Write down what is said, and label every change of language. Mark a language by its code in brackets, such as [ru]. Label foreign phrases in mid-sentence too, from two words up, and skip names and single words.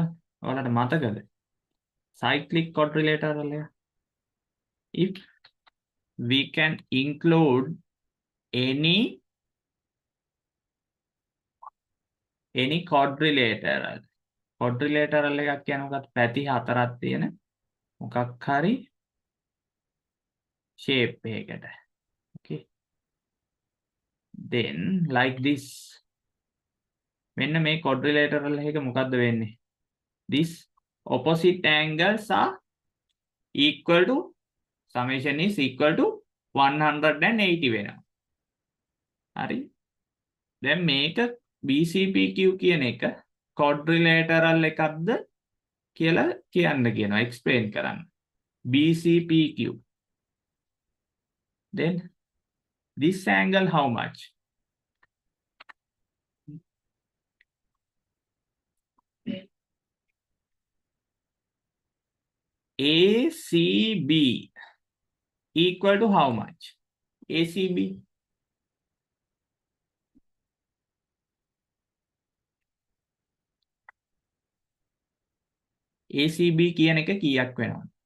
[si] ඔයාලට මතකද? [en] Cyclic quadrilateral එක. If we can include any quadrilateral. [si] Quadrilateral එකක් කියන්නේ මොකක්ද? පැති හතරක් තියෙන මොකක් හරි shape එකකට. [en] Okay. Then like this. [si] මෙන්න මේ quadrilateral එක මොකද්ද වෙන්නේ? [en] This opposite angles are equal to summation is equal to 180 වෙනවා. [si] හරි. දැන් මේක BCPQ කියන එක quadrilateral එකක්ද කියලා කියන්න කියනවා. explain කරන්න. BCPQ. [en] Then this angle how much? ACB equal to how much? [si] ACB. ACB කියන එක කීයක් වෙනවද?